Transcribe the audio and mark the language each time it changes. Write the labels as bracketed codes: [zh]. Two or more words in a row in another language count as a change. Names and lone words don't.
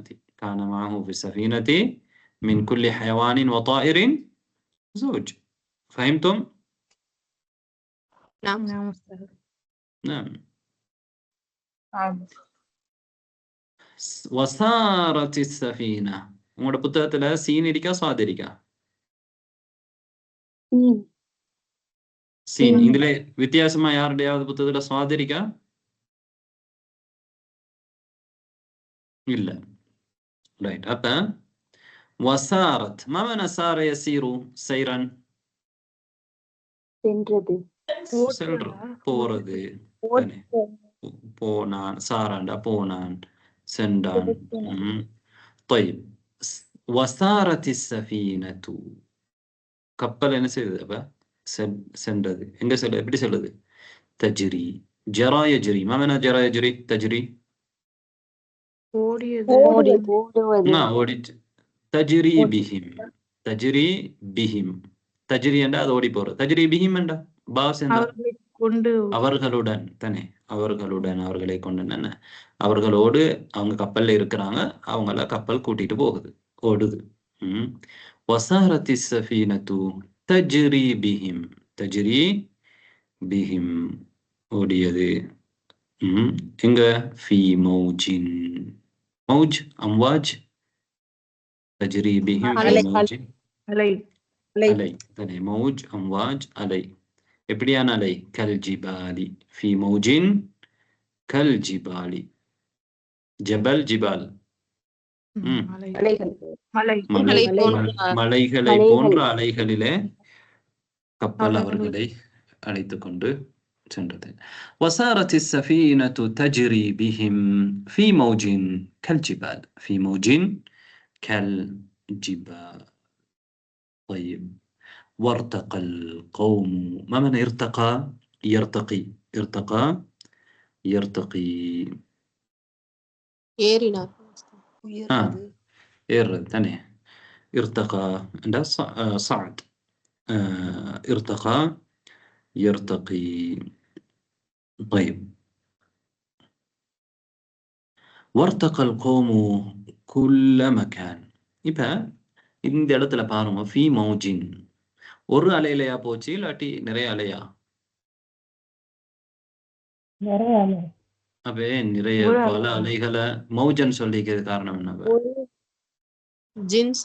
[ar] كان معه في السفينة من كل حيوان وطائر زوج. فهمتم؟ نعم. نعم. وسارت السفينة. [ta] உங்களோட புத்தகத்துல சீன் இருக்கா சுவாத் இருக்கா? சீன். இதுல வித்தியாசமா யாருடையாவது புத்தகத்துல சுவாத் இருக்கா? இல்ல. ரைட். அப்ப وسارت. [ar] ما معنى سار يسير سيرا؟ [ta] சென்றது, போறது. போனான். சாராண்டா போனான், சென்றான். [ar] طيب. وسارت السفينة. [ta] கப்பல் என்ன செய்தது? அப்ப சென்றது. எங்க செல்லுது? எப்படி செல்லுது? தஜ்ரி. [ar] جرى يجري. ما معنى جرى يجري؟ تجري ஓடிச்சு. تجري بهم. تجري بهم. [ta] தஜ்ரி என்றா அது ஓடி போறது. [ar] تجري بهم [ta] என்றா பாஸ் என்றா அவர்களுடன் தானே. அவர்களுடன், அவர்களை கொண்டு என்ன, அவர்களோடு அவங்க கப்பல்ல இருக்கிறாங்க, அவங்கள கப்பல் கூட்டிட்டு போகுது, ஓடுது. [ar] وسارت السفينة تجري بهم. تجري بهم [ta] ஓடியது. எங்க? [ar] في موج. موج أمواج. تجري بهم في موج [ta] அலை தானே. [ar] موج أمواج [ta] அலை. எப்படியான அலை? [ar] كالجبال. في موج كالجبال. جبل جبال. [ta] மலைகளை போன்ற அலைகளிலே கப்பல் அவர்களை அழைத்துக் கொண்டு சென்றது. [ar] وسارت السفينة تجري بهم في موج كالجبال. في موج كالجبال. طيب. وارتقى القوم. ما معنى ارتقى؟ يرتقي. ارتقى يرتقي. [ta] ஏறினார். ஏறுறது தானே. [ar] ارتقى عندها صعد. ارتقى يرتقي. طيب. وارتقى القوم كل مكان. [ta] இப்ப இந்த இடத்துல பாருங்க, [ar] في موج [ta] ஒரு அலையிலையா போச்சு இல்லாட்டி நிறைய அலையா? அப்ப நிறைய பல அலைகளை மௌஜன் சொல்லிக்கிறது காரணம் என்ன? ஜின்ஸ்.